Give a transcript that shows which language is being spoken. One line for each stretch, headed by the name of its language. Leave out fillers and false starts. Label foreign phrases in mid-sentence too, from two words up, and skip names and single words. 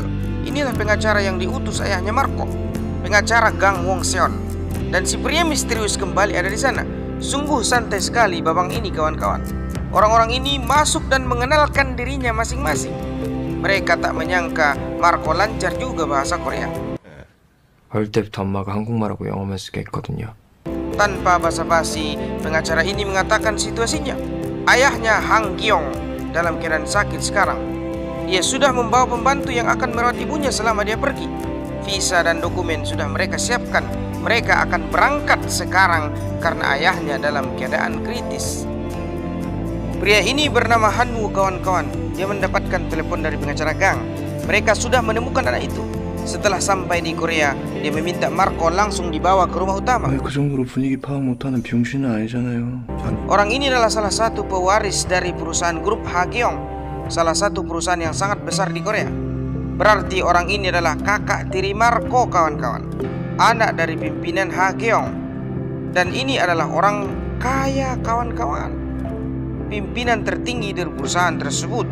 Indonesian: Inilah pengacara yang diutus ayahnya Marco, pengacara Gang Wong Seon. Dan si pria misterius kembali ada di sana. Sungguh santai sekali babang ini, kawan-kawan. Orang-orang ini masuk dan mengenalkan dirinya masing-masing. Mereka tak menyangka Marco lancar juga bahasa Korea.
Korean: 어릴 때부터 엄마가 한국말하고 영어만 쓰게 했거든요.
Indonesian: Tanpa basa-basi, pengacara ini mengatakan situasinya. Ayahnya Hang Gyong dalam keadaan sakit sekarang. Dia sudah membawa pembantu yang akan merawat ibunya selama dia pergi. Visa dan dokumen sudah mereka siapkan. Mereka akan berangkat sekarang karena ayahnya dalam keadaan kritis. Pria ini bernama Hanwoo, kawan-kawan. Dia mendapatkan telepon dari pengacara Gang. Mereka sudah menemukan anak itu. Setelah sampai di Korea, dia meminta Marco langsung dibawa ke rumah utama.
Korean: 그 정도로 분위기 파악 못하는 병신은 아니잖아요.
Indonesian: Orang ini adalah salah satu pewaris dari perusahaan grup Hageong, salah satu perusahaan yang sangat besar di Korea. Berarti orang ini adalah kakak tiri Marco, kawan-kawan, anak dari pimpinan Hageong. Dan ini adalah orang kaya, kawan-kawan, pimpinan tertinggi dari perusahaan tersebut.